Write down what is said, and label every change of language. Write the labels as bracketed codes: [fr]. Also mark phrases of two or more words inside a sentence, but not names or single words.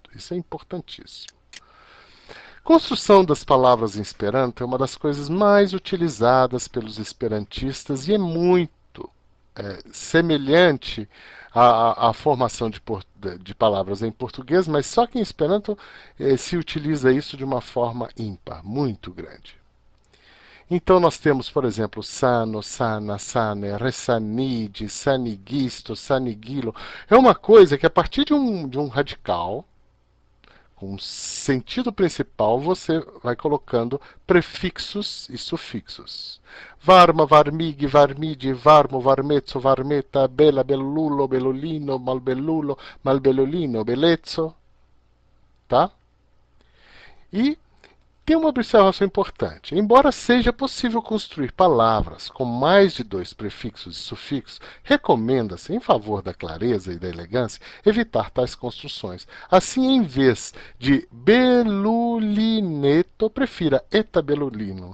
[pt] Isso é importantíssimo. Construção das palavras em Esperanto é uma das coisas mais utilizadas pelos esperantistas e é muito semelhante à formação de palavras em português, mas só que em Esperanto se utiliza isso de uma forma ímpar, muito grande. Então nós temos, por exemplo, [eo] sano, sana, sane, resanide, sanigisto, sanigilo. [pt] É uma coisa que a partir de um radical, com sentido principal, você vai colocando prefixos e sufixos. [eo] Varma, varmig, varmidi, varmo, varmezzo, varmeta, bela, bellulo, bellulino, malbellulo, malbellulino, bellezzo. [pt] Tá? E tem uma observação importante. Embora seja possível construir palavras com mais de 2 prefixos e sufixos, recomenda-se, em favor da clareza e da elegância, evitar tais construções. Assim, em vez de belulineto, prefira etabelulino.